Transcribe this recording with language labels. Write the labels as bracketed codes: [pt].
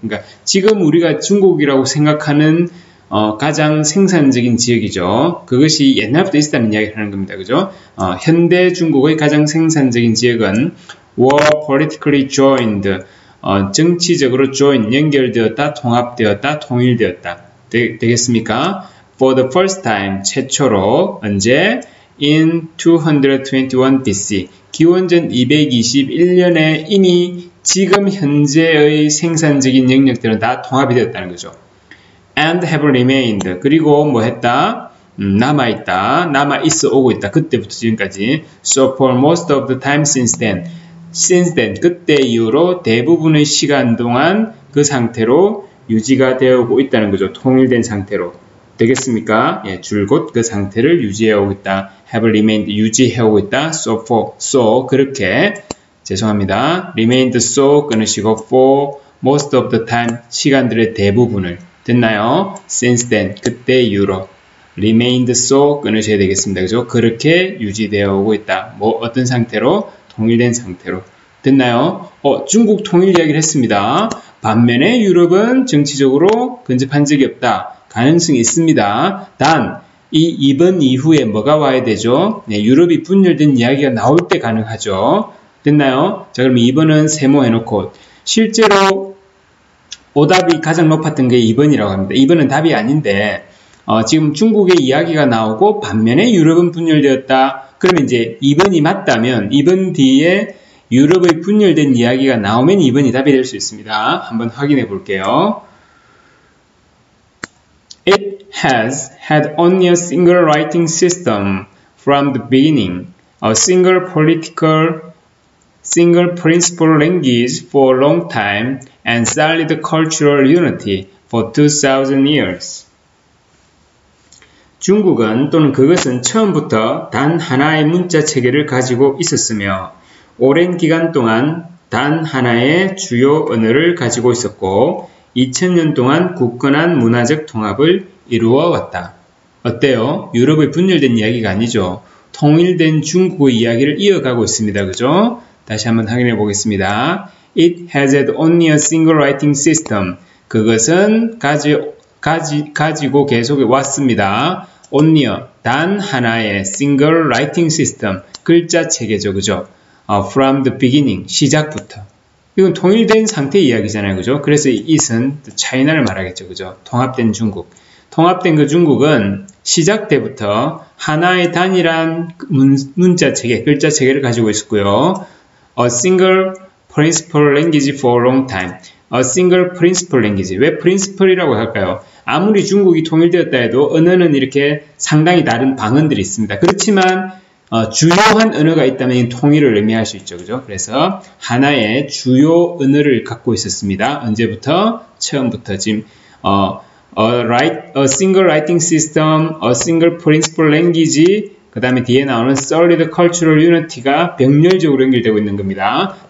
[ko] 그러니까 지금 우리가 중국이라고 생각하는 가장 생산적인 지역이죠. 그것이 옛날부터 있었다는 이야기를 하는 겁니다. 그죠? 현대 중국의 가장 생산적인 지역은 [en] were politically joined. [ko] 정치적으로 join, 연결되었다, 통합되었다, 통일되었다. 되겠습니까? [en] For the first time, [ko] 최초로 언제? [en] In 221 BC. [ko] 기원전 221년에 이미 지금 현재의 생산적인 영역들은 다 통합이 되었다는 거죠. [en] And have remained. [ko] 그리고 뭐 했다? 남아있다. 남아있어 오고 있다. 그때부터 지금까지. [en] So for most of the time since then. Since then. [ko] 그때 이후로 대부분의 시간 동안 그 상태로 유지가 되어오고 있다는 거죠. 통일된 상태로. 되겠습니까? 예, 줄곧 그 상태를 유지해오고 있다. [en] have remained. [ko] 유지해오고 있다. So for. So. 그렇게. 죄송합니다. remained so 끊으시고 [en] for most of the time [ko] 시간들의 대부분을 됐나요? [en] since then [ko] 그때 이후로 [en] remained so [ko] 끊으셔야 되겠습니다. 그죠? 그렇게 유지되어 오고 있다. 뭐 어떤 상태로? 통일된 상태로. 됐나요? 중국 통일 이야기를 했습니다. 반면에 유럽은 정치적으로 근접한 적이 없다. 가능성이 있습니다. 단 이번 이후에 뭐가 와야 되죠? 네, 유럽이 분열된 이야기가 나올 때 가능하죠. 됐나요? 자, 그럼 2번은 세모해놓고 실제로 오답이 가장 높았던 게 2번이라고 합니다. 2번은 답이 아닌데 지금 중국의 이야기가 나오고 반면에 유럽은 분열되었다. 그러면 이제 2번이 맞다면 2번 뒤에 유럽의 분열된 이야기가 나오면 2번이 답이 될 수 있습니다. 한번 확인해 볼게요. [en] It has had only a single writing system from the beginning, a single political, single principal language for a long time, and solid cultural unity for 2000 years. [ko] 중국은 또는 그것은 처음부터 단 하나의 문자 체계를 가지고 있었으며 오랜 기간 동안 단 하나의 주요 언어를 가지고 있었고 2000년 동안 굳건한 문화적 통합을 이루어 왔다. 어때요? 유럽의 분열된 이야기가 아니죠. 통일된 중국의 이야기를 이어가고 있습니다. 그죠? 다시 한번 확인해 보겠습니다. [en] It has had only a single writing system. [ko] 그것은 가지고 계속 왔습니다. only 단 하나의 [en] single writing system [ko] 글자 체계죠. 그죠? [en] from the beginning [ko] 시작부터. 이건 통일된 상태의 이야기잖아요. 그죠? 그래서 it은 차이나를 말하겠죠. 그죠? 통합된 중국. 통합된 그 중국은 시작 때부터 하나의 단일한 문자 체계, 글자 체계를 가지고 있었고요. [en] A single principal language for a long time. A single principal language. [ko] 왜 principal이라고 할까요? 아무리 중국이 통일되었다 해도 언어는 이렇게 상당히 다른 방언들이 있습니다. 그렇지만 주요한 언어가 있다면 통일을 의미할 수 있죠. 그죠? 그래서 하나의 주요 언어를 갖고 있었습니다. 언제부터? 처음부터 지금 [en] a single writing system, a single principal language, 그 다음에 뒤에 나오는 solid cultural unity [ko] 가 병렬적으로 연결되고 있는 겁니다.